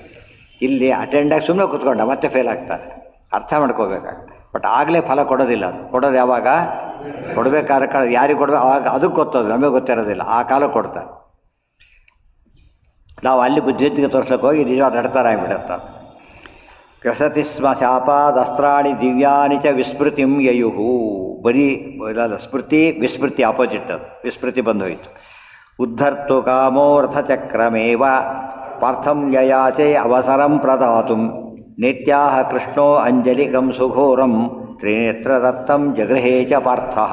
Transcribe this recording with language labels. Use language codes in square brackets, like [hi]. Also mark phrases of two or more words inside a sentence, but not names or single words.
[kn] ಇಲ್ಲಿ ಅಟೆಂಡಾಗಿ ಸುಮ್ಮನೆ ಕೂತ್ಕೊಂಡ ಮತ್ತೆ ಫೇಲ್ ಆಗ್ತಾರೆ, ಅರ್ಥ ಮಾಡ್ಕೋಬೇಕಾಗ. ಬಟ್ ಆಗಲೇ ಫಲ ಕೊಡೋದಿಲ್ಲ. ಅದು ಕೊಡೋದು ಯಾವಾಗ ಕೊಡಬೇಕಾದ್ರೆ ಕಾಲ ಯಾರಿಗೆ ಕೊಡಬೇಕು ಆವಾಗ ಅದಕ್ಕೆ ಗೊತ್ತೋದು, ನಮಗೆ ಗೊತ್ತಿರೋದಿಲ್ಲ, ಆ ಕಾಲ ಕೊಡ್ತಾರೆ. ನಾವು ಅಲ್ಲಿ ಬುದ್ಧಿವಂತಿಕೆ ತೋರಿಸ್ಲಿಕ್ಕೆ ಹೋಗಿ ನಿಜವಾದ ನಡ್ತಾರಾಗಿಬಿಡುತ್ತೆ. [sa] ಕಸತಿ ಸ್ಮ ಶಾಪಾದಸ್ತ್ರಾಣಿ ದಿವ್ಯಾನಿ ಚ ವಿಸ್ಮೃತಿಂ ಯಯುಹು. [kn] ಬರೀ ಇದಲ್ಲ, ಸ್ಮೃತಿ ವಿಸ್ಮೃತಿ ಆಪೋಸಿಟ್, ಅದು ವಿಸ್ಮೃತಿ ಬಂದೋಯಿತು. [sa] ಉದ್ಧರ್ತು ಕಾಮೋ ರಥಚಕ್ರಮೇವ ಪಾರ್ಥಂ ಯಯಾಚೆ ಅವಸರಂ ಪ್ರದಾತುಂ ನಿತ್ಯಾಹ ಕೃಷ್ಣೋ ಅಂಜಲಿಕಂ ಸುಘೋರಂ ತ್ರಿನೇತ್ರ ದತ್ತಂ ಜಗೃಹೇ ಚ ಪಾರ್ಥಃ.